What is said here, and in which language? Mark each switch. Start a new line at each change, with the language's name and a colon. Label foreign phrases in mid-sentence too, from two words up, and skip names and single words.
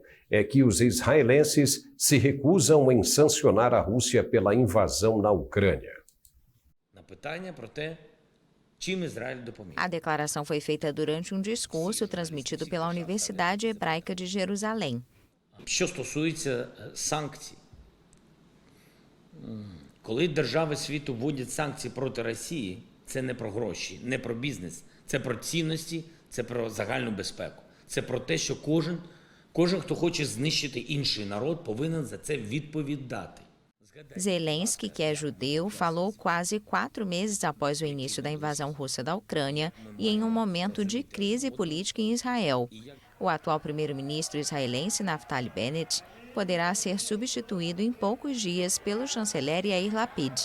Portuguese: É que os israelenses se recusam em sancionar a Rússia pela invasão na Ucrânia. A declaração foi feita durante um discurso transmitido pela Universidade Hebraica de Jerusalém.
Ukrainian: Що стосується санкцій, коли держави світу вводять санкції проти Росії, це не про гроші, не про бізнес, це про цінності, це про загальну безпеку. Це про те, що Кожен, хто хоче знищити інший народ, повинен за це відповідати.
Portuguese: Zelensky, que é judeu, falou quase 4 meses após o início da invasão russa da Ucrânia e em um momento de crise política em Israel. O atual primeiro-ministro israelense Naftali Bennett poderá ser substituído em poucos dias pelo chanceler Yair Lapid.